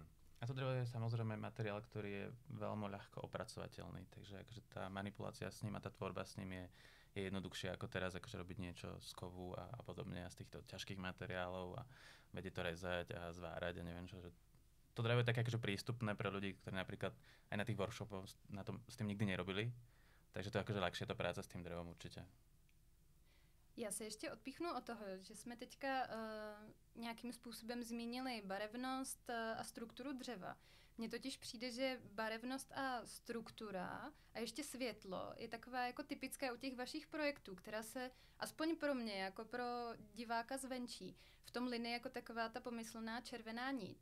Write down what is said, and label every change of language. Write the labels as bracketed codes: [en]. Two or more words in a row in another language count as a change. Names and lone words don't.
[sk] A to drevo je samozrejme materiál, ktorý je veľmi ľahko opracovateľný, takže akože tá manipulácia s ním a tá tvorba s ním je jednoduchšia ako teraz, akože robiť niečo z kovu a podobne a z týchto ťažkých materiálov a vedieť to rezať a zvárať a neviem čo, že to drevo je také akože prístupné pre ľudí, ktorí napríklad aj na tých workshopoch s tým nikdy nerobili. Takže to je akože ľahšie tá práca s tým drevom určitě. [cs] Já se ještě odpíchnu od toho, že jsme teďka nějakým způsobem zmínili barevnost a strukturu dřeva. Mně totiž přijde, že barevnost a struktura a ještě světlo je taková jako typická u těch vašich projektů, která se, aspoň pro mě, jako pro diváka zvenčí, v tom linii jako taková ta pomyslná červená nit.